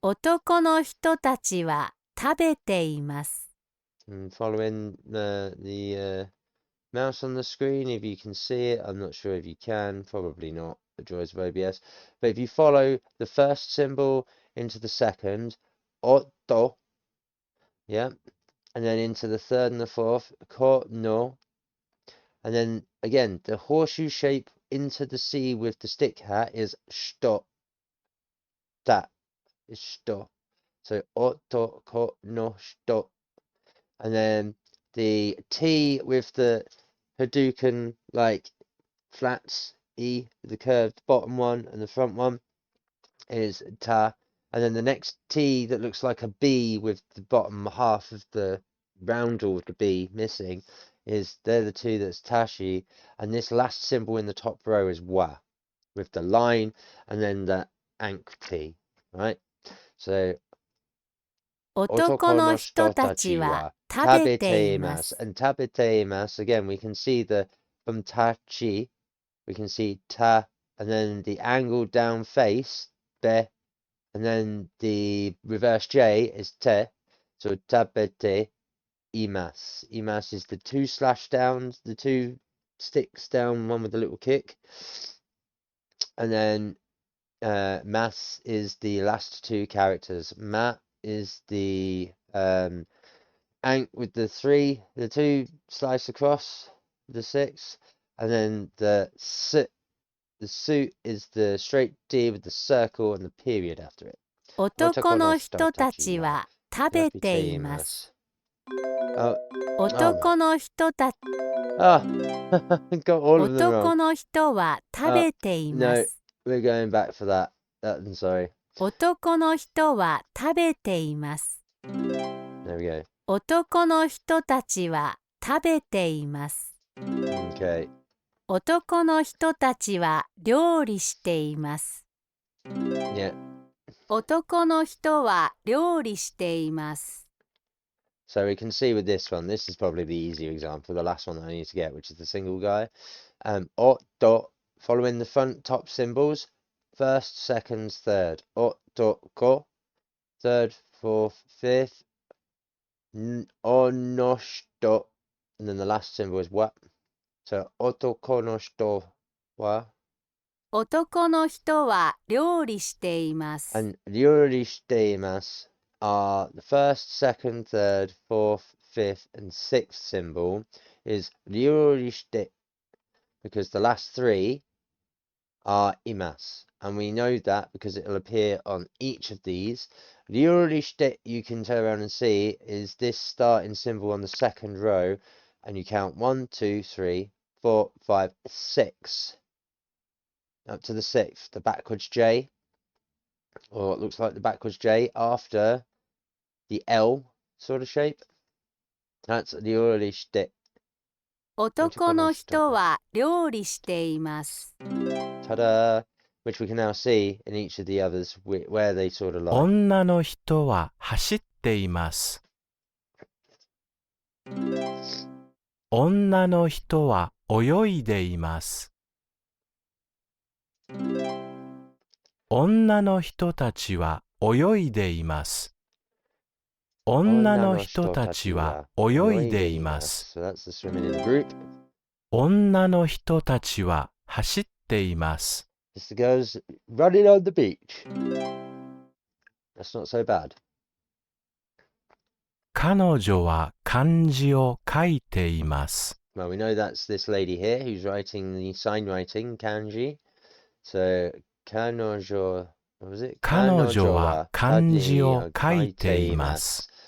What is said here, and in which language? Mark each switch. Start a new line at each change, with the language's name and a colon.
Japanese: 男の人たちは食べています。
English: And following the mouse on the screen, if you can see it. I'm not sure if you can. Probably not. The joys of OBS. But if you follow the first symbol into the second, otto, yeah, and then into the third and the fourth, ko no, and then again the horseshoe shape into the C with the stick hat is sto. That is sto. So otto ko no sto, and then the T with the Hadouken like flats E, the curved bottom one and the front one is ta, and then the next T that looks like a B with the bottom half of the roundel of the B missing is they're the two that's tashi, and this last symbol in the top row is wa with the line and then the ankh T, right? So
Japanese: 男の人たちは食べています。
English: And tabeteimasu, again, we can see from tachi, we can see ta, and then the angled down face, be, and then the reverse J is te, so tabete imas. Imas is the two slash downs, the two sticks down, one with a little kick. And then mas is the last two characters. Ma is the with the two slice across, the six. And then the suit is the straight D with the circle and the period after it.
Japanese: 男の人たちは食べています。男の人たち
English: got all of them wrong.
Japanese: 男の人は食べています。
English: No, we're going back for that. I'm sorry.
Japanese: 男の人は食べています。
English: There we go.
Japanese: 男の人たちは食べています。
English: Okay.
Japanese: 男の人たちは料理しています。
English: Yeah.
Japanese: 男の人は料理しています。
English: So we can see with this one, this is probably the easier example, the last one that I need to get, which is the single guy. Otto, following the front top symbols, first, second, third. Otoko, third, fourth, fifth. Onoshito, and then the last symbol is wa. So
Japanese: otoko no shito wa. 男の人は料理しています。
English: And
Japanese: ryori shiteimasu
English: are the first, second, third, fourth, fifth, and sixth symbol is ryori shite, because the last three are imasu. And we know that because it will appear on each of these. Ryori shite, you can turn around and see, is this starting symbol on the second row, and you count 1, 2, 3, 4, 5, 6. Up to the sixth, the backwards J, or it looks like the backwards J after the L sort of shape. That's the ryori shite.
Japanese: 男の人は料理しています。
English: Ta-da! Which we can now see in each of the others where they sort of lie.
Japanese: 女の人は走っています。女の人は泳いでいます。女の人たちは泳いでいます。女の人たちは泳いでいます。
English: So that's the swimming in the group.
Japanese: 女の人たちは走っています。
English: It's the girls running on the beach. That's not so bad.
Japanese: 彼女は漢字を書いています。
English: Well, we know that's this lady here who's writing the sign writing, kanji. So, kanojo, what was it?
Japanese: 彼女は漢字を書いています。